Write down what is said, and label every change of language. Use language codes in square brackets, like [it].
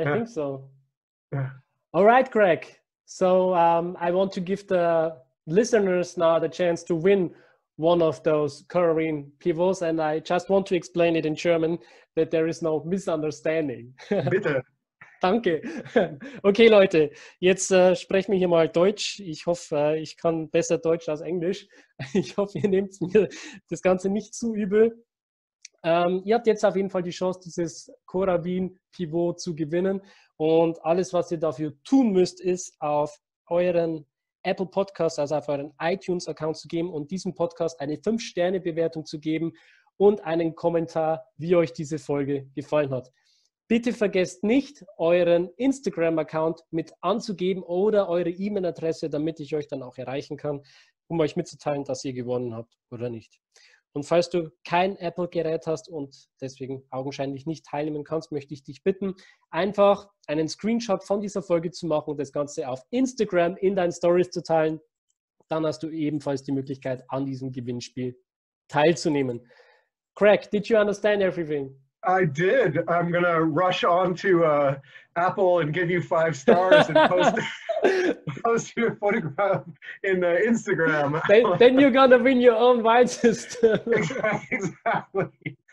[en] Yeah. think so. Yeah. All right, Greg. So I want to give the listeners now the chance to win one of those Coravin pivots, and I just want to explain it in German that there is no misunderstanding. [de] Bitte. Danke. Okay, Leute, jetzt sprechen wir hier mal Deutsch. Ich hoffe, ich kann besser Deutsch als Englisch. Ich hoffe, ihr nehmt mir das Ganze nicht zu übel. Ihr habt jetzt auf jeden Fall die Chance, dieses Coravin Pivot zu gewinnen. Und alles, was ihr dafür tun müsst, ist auf euren Apple Podcast, also auf euren iTunes-Account zu geben und diesem Podcast eine 5-Sterne-Bewertung zu geben und einen Kommentar, wie euch diese Folge gefallen hat. Bitte vergesst nicht, euren Instagram-Account mit anzugeben oder eure E-Mail-Adresse, damit ich euch dann auch erreichen kann, um euch mitzuteilen, dass ihr gewonnen habt oder nicht. Und falls du kein Apple-Gerät hast und deswegen augenscheinlich nicht teilnehmen kannst, möchte ich dich bitten, einfach einen Screenshot von dieser Folge zu machen und das Ganze auf Instagram in deinen Stories zu teilen. Dann hast du ebenfalls die Möglichkeit, an diesem Gewinnspiel teilzunehmen. [en] Craig, did you understand everything? I did. I'm going to rush on to Apple and give you 5 stars and post your photograph in Instagram. Then you're going to win your own wine system. Exactly.